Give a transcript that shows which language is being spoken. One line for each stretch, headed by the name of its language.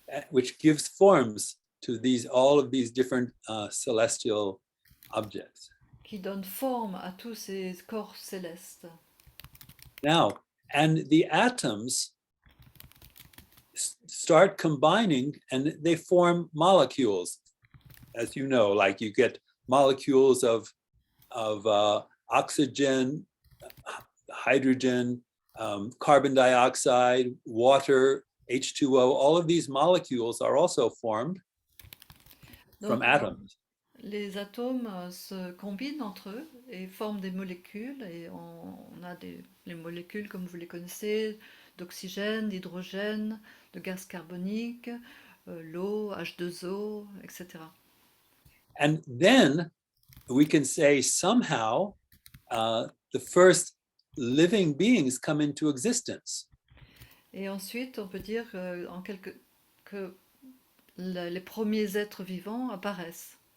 English: Which gives forms to all of these different celestial objects.
French: Qui donnent forme à tous ces corps célestes.
English: Now, and the atoms start combining and they form molecules, as you know, like you get molecules of oxygen, hydrogen, carbon dioxide, water, H2O. All of these molecules are also formed from atoms.
French: Les atomes se combinent entre eux et forment des molécules. Et on a les molécules, comme vous les connaissez, d'oxygène, d'hydrogène, de gaz carbonique, l'eau, H2O, etc.
English: And then we can say somehow the first living beings come into existence.
French: Et ensuite, on peut dire que les premiers êtres vivants apparaissent.